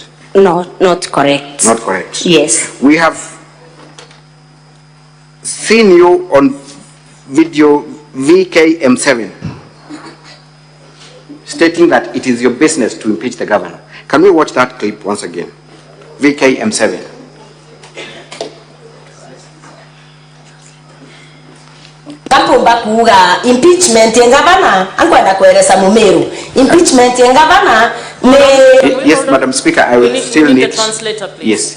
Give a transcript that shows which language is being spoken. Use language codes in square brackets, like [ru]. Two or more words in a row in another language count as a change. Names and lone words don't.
[en] No, not correct. Not correct. Yes. We have seen you on video VKM7 stating that it is your business to impeach the governor. Can we watch that clip once again? VKM7. [mer] Kapumba kuga impeachment ya governor angwenda kueleza Mumeru. [en] Impeachment ya governor Yes, Madam Speaker, I will still need the translator, please. Yes.